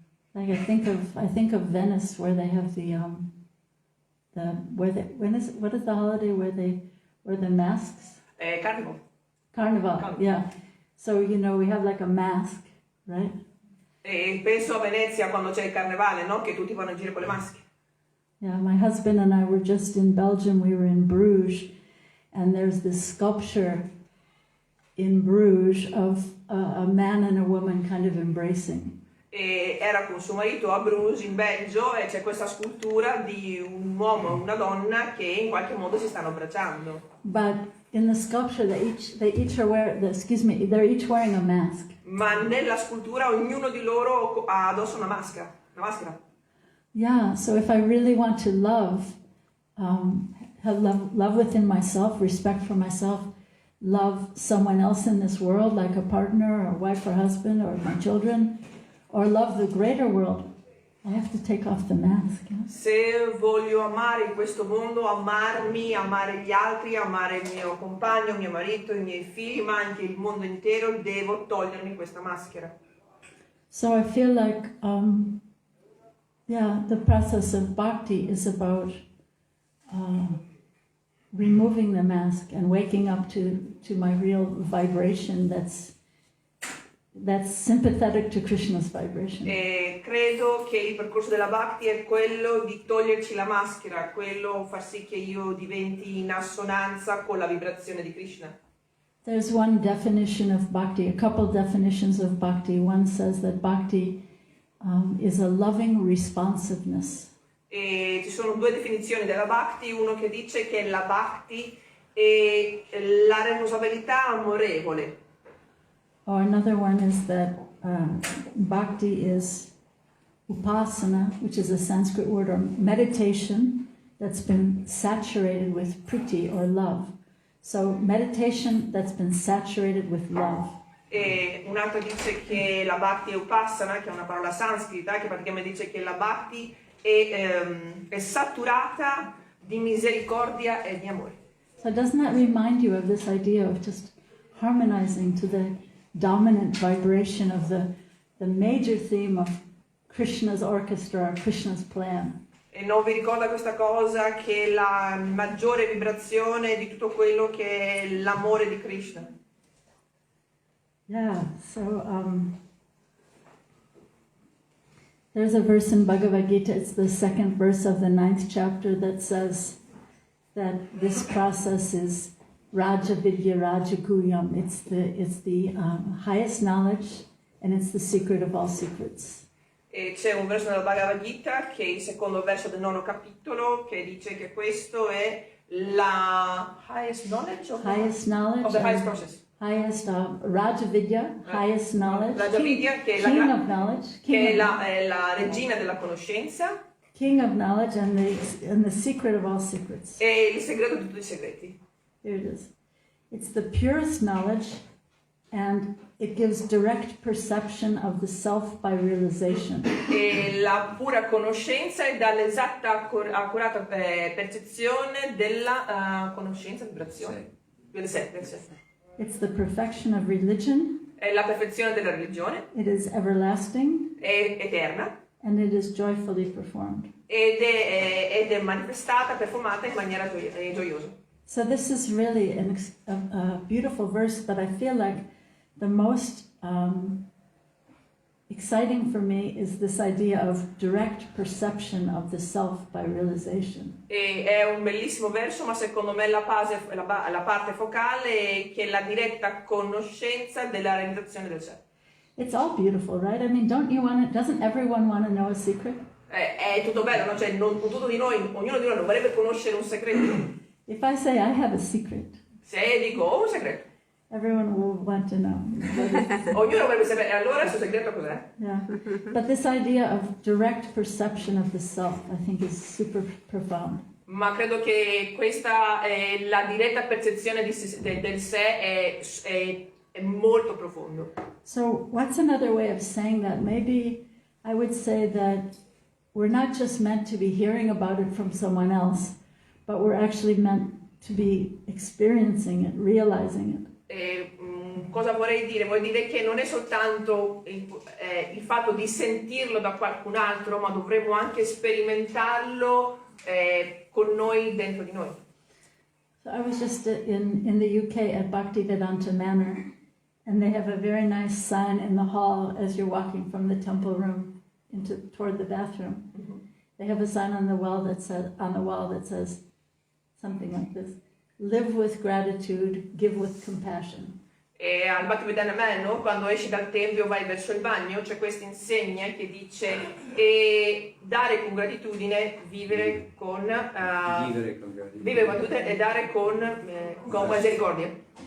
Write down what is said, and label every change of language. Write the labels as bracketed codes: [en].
[en] Like I think of Venice, where they have what is the holiday where they wear the masks? Carnival. Carnival, yeah. So we have like a mask, right? [it] E penso a Venezia quando c'è il carnevale, no? Che tutti vanno in giro con le maschere. [en] Yeah, my husband and I were just in Belgium. We were in Bruges, and there's this sculpture in Bruges of a man and a woman kind of embracing. [it] E era con suo marito a Bruges in Belgio e c'è questa scultura di un uomo e una donna che in qualche modo si stanno abbracciando. [en] But in the sculpture, they're each wearing a mask. [it] Ma nella scultura ognuno di loro ha addosso una maschera. [en] Yeah, so if I really want to have love within myself, respect for myself, love someone else in this world, like a partner or wife or husband or my children, or love the greater world, I have to take off the mask. Yeah? [it] Se voglio amare in questo mondo, amarmi, amare gli altri, amare il mio compagno, mio marito, i miei figli, ma anche il mondo intero, devo togliermi questa maschera. [en] So I feel like, the process of bhakti is about removing the mask and waking up to my real vibration that's sympathetic to Krishna's vibration. [it] E credo che il percorso della Bhakti è quello di toglierci la maschera, quello far sì che io diventi in assonanza con la vibrazione di Krishna. [en] There's one definition of bhakti, a couple definitions of bhakti. One says that bhakti is a loving responsiveness. [it] E ci sono due definizioni della Bhakti, uno che dice che la Bhakti è la responsabilità amorevole. [en] Or another one is that bhakti is upasana, which is a Sanskrit word, or meditation that's been saturated with priti or love. So meditation that's been saturated with love. [it] E un altro dice che la Bhakti è upasana, che è una parola sanscrita, che praticamente dice che la Bhakti è saturata di misericordia e di amore. [en] So doesn't that remind you of this idea of just harmonizing to the dominant vibration of the major theme of Krishna's orchestra, Krishna's plan? [it] E non vi ricorda questa cosa che la maggiore vibrazione di tutto quello che è l'amore di Krishna? [en] Yeah, so there's a verse in Bhagavad Gita, it's the second verse of the 9th chapter, that says that this process is Raja Vidya Raja Guyam. It's the highest knowledge, and it's the secret of all secrets. [it] E c'è un verso nella Bhagavad Gita, che è il secondo verso del 9º capitolo, che dice che questo è la [en] highest knowledge of the highest process. Highest Raja Vidya, highest knowledge. [it] Raja Vidya, che è [en] king of knowledge, [it] che è la regina della conoscenza. [en] King of knowledge and the secret of all secrets. [it] E il segreto di tutti i segreti. [en] Here it is. It's the purest knowledge, and it gives direct perception of the self by realization. [it] E la pura conoscenza è dall'esatta accurata percezione della conoscenza, vibrazione del sé. [en] It's the perfection of religion. [it] È la perfezione della religione. [en] It is everlasting. [it] È eterna. [en] And it is joyfully performed. [it] Ed è manifestata, performata in maniera gioiosa. [en] So this is really a beautiful verse, but I feel like the most exciting for me is this idea of direct perception of the self by realization. [it] E è un bellissimo verso, ma secondo me la parte focale è che la diretta conoscenza della realizzazione del sé. [en] It's all beautiful, right? I mean, doesn't everyone want to know a secret? [it] È tutto bello, no? Cioè, ognuno di noi non vorrebbe conoscere un segreto. [en] If I say I have a secret, [it] Se dico ho un segreto, [en] everyone will want to know. [it] ognuno vorrebbe sapere, allora il suo segreto cos'è? [en] Yeah, but this idea of direct perception of the self, I think, is super profound. [it] Ma credo che questa la diretta percezione del sé è molto profondo. [en] So what's another way of saying that? Maybe I would say that we're not just meant to be hearing about it from someone else, but we're actually meant to be experiencing it, realizing it. [it] Cosa vorrei dire? Vuol dire che non è soltanto il fatto di sentirlo da qualcun altro, ma dovremmo anche sperimentarlo con noi, dentro di noi. [en] So I was just in the UK at Bhaktivedanta Manor, and they have a very nice sign in the hall as you're walking from the temple room toward the bathroom. Mm-hmm. They have a sign on the wall that says something like this: "Live with gratitude, give with compassion." [it] E al Bhaktivedanta Manor, quando esci dal tempio vai verso il bagno, c'è questa insegna che dice dare con gratitudine, vivere con gratitudine e dare con misericordia.